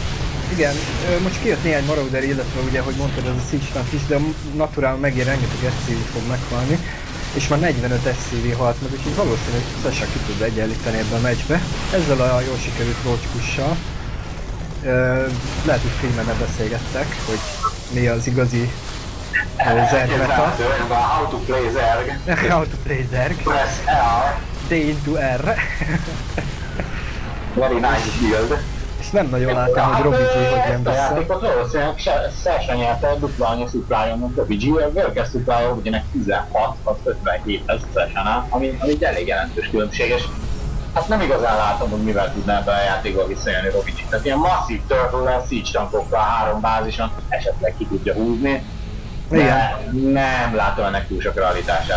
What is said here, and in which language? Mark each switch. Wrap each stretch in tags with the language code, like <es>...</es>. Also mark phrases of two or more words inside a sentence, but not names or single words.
<hu>Igen, most kijött néhány Marauder, illetve ugye, ahogy mondtad, ez a Siege-nak is, de a naturál megint rengeteg SCV fog meghalni. És már 45 SCV halt meg, úgyhogy valószínűleg Sasha ki tud egyenlíteni ebben a meccsbe. Ezzel a jól sikerült</hu> <en>roach push-sal.</en> <hu>Lehet, hogy Freeman-nel beszélgettek, hogy mi az igazi Zerg meta.</hu> <en>How to play Zerg. How to play Zerg. Press R. D into R. Very nice build.</en> <hu>És nem nagyon láttam, hogy Robbie G hogy jön vissza. A játékot valószínűleg Sasha nyerte dupla annyi supply-on, mint Robbie G. A</hu> <en>worker supply</en> <hu>Robbie-nek 16, az 57 lesz Sasha-nál, ami egy elég jelentős különbség, és hát nem igazán látom, hogy mivel tudná ebben a játékban visszajönni Robbie G. Tehát ilyen masszív turtle-lel,</hu> <en>siege tankokkal,</en> <hu>3 bázison esetleg ki tudja húzni. Nem látom ennek túl sok realitását.</hu>